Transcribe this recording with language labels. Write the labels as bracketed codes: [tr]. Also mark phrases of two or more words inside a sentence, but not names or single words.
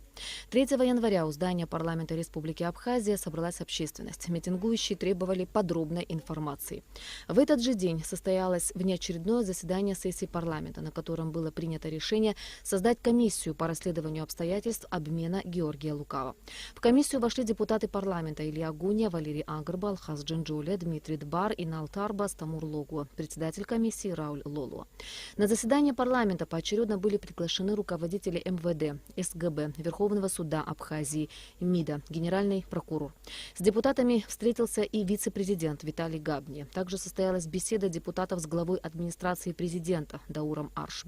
[ru] 3 января у здания парламента Республики Абхазия собралась общественность. Митингующие требовали подробной информации. В этот же день состоялось внеочередное заседание сессии парламента, на котором было принято решение создать комиссию по расследованию обстоятельств обмена Георгия Лукава. В комиссию вошли депутаты парламента Илья Гуния, Валерий Агрба, Алхаз Джинджуля, Дмитрий Дбар, Инал Тарба, Стамур Логуа, председатель комиссии Рауль Лолуа. На заседание парламента поочередно были приглашены руководители МВД, СГБ, Верховного суда Абхазии, МИДа, генеральный прокурор. С депутатами встретился и вице-президент Виталий Габни. Также состоялась беседа депутатов с главой администрации президента Дауром Аршба.